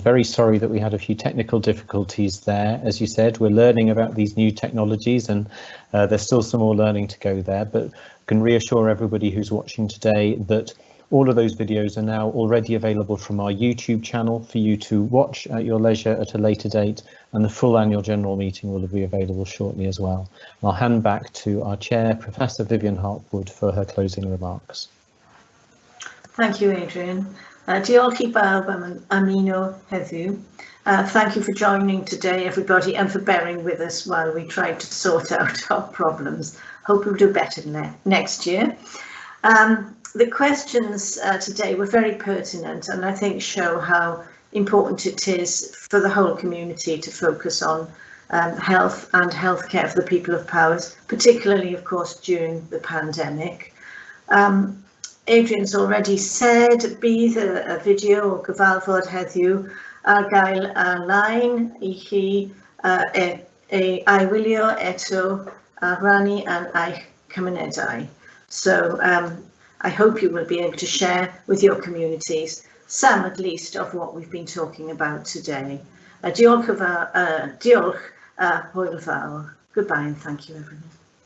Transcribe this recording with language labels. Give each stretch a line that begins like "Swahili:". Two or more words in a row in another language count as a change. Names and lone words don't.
English: Very sorry that we had a few technical difficulties there. As you said, we're learning about these new technologies, and there's still some more learning to go there, but I can reassure everybody who's watching today that all of those videos are now already available from our YouTube channel for you to watch at your leisure at a later date, and the full annual general meeting will be available shortly as well. I'll hand back to our chair, Professor Vivian Hartwood, for her closing remarks. Thank you, Adrian.
Welsh: Diolch I bawb am ymuno heddiw.
English: Thank you for joining today, everybody, and for bearing with us while we try to sort out our problems. Hope we'll do better next year. The questions today were very pertinent, and I think show how important it is for the whole community to focus on health and healthcare for the people of Powys, particularly, of course, during the pandemic. Adrian's already said,
Welsh: bydd y fideo o gyfarfod heddiw ar gael ar-lein I chi ei wylio eto a rannu yn eich cymunedau.
English: So I hope you will be able to share with your communities some, at least, of what we've been talking about today.
Welsh: Diolch, hwyl fawr.
English: Goodbye and thank you, everyone.